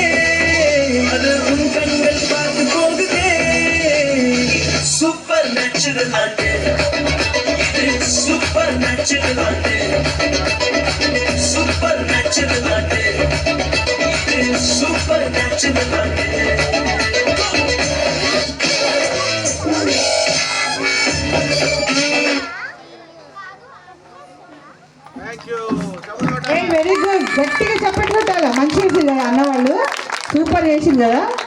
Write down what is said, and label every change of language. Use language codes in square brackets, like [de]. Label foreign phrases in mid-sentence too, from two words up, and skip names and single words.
[ta] அது உன் கண்கள் பார்த்து போகுதே. [en] super natural [ta] ஆண்டு, [en] super natural [ta] ஆண்டு, [en] super natural [ta] ஆண்டு, இது [en] super natural [ta] ஆண்டு. [en] Very good. [te] గట్టిగా చప్పట్లు కొట్టాలా. మంచి చేసింది కదా అన్నవాళ్ళు, సూపర్ చేసింది కదా.